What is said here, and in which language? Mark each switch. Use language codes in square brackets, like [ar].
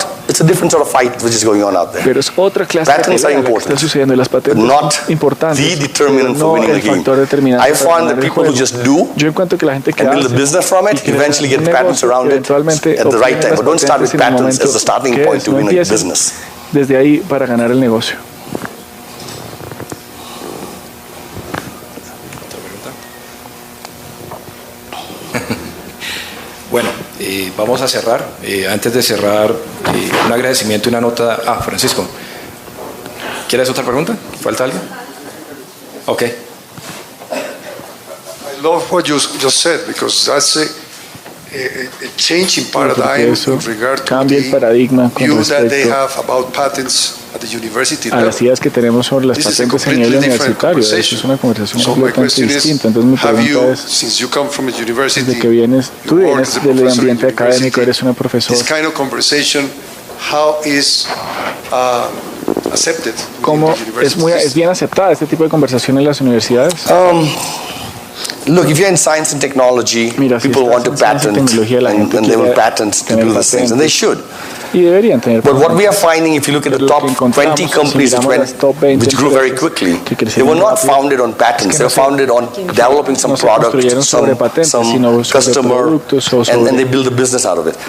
[en] It's a different sort of fight which is going on out there. Patents are important, but not the determinant for winning the game. I found that people who just do and build a business from it eventually get patents around it at the right time. but don't start with patents as the starting point to win a business. [es] Desde ahí para ganar el negocio. Bueno, vamos a cerrar. Antes de cerrar, un agradecimiento y una nota. Francisco, ¿quieres otra pregunta? ¿Falta alguien? Ok. [en] I love what you just said because that's a change in paradigm in regard to the view that they have about patents at the university level. [es] A las ideas que tenemos sobre las patentes a nivel universitario. Eso es una conversación completamente distinta. Entonces mi pregunta es, desde que vienes, tú vienes del ambiente académico, eres una profesora. [en] This kind of conversation, how is accepted? [es] ¿Cómo es bien aceptada este tipo de conversación en las universidades? [en] Look, if you're in science and technology, people want to patent, and they will patent to do these things, and they should. But what we are finding, if you look at the top 20 companies which grew very quickly, they were not founded on patents. They were founded on developing some product, some customer, and they build a business out of it.